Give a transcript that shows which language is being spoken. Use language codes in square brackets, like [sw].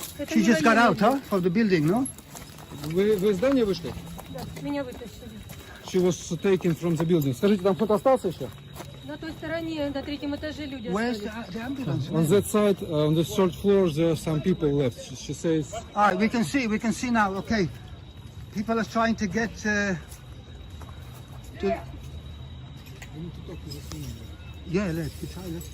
[en] She just got out, huh? From the building, no? [ru] Вы из здания вышли? Да, меня вытащили. [en] she was taken from the building. [ru] Скажите, там кто-то остался еще? На той стороне, на третьем этаже люди [en] Where's [ru] остались. [en] the ambulance? On that side, on the third floor, there are some people left. She says. All right, we can see now. Okay, people are trying to get. Yeah, let's try.